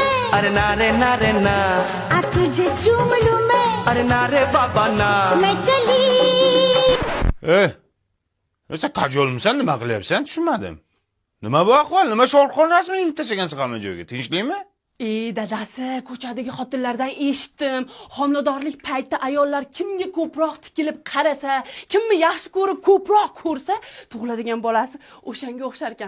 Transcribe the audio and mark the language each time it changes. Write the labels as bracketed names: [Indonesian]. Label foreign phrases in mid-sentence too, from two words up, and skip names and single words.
[Hindi] अरे ना रे ना रे ना आ तुझे चूम लूं मैं अरे ना रे बाबा ना मैं चली [Uzbek] Sen kajolmisan, nima qilyapsan? Tushunmadim. Nima bu ahvol? Nima shovqin rasmini ilib tashlagansiz hamma joyga? Tinchlikmi? Dadasi, ko'chadagi xotinlardan eshitdim. Homiladorlik payti ayollar kimga ko'proq tikilib qarasa, kimni yaxshi ko'rib ko'proq ko'rsa, tug'iladigan bolasi o'shanga o'xshar ekan.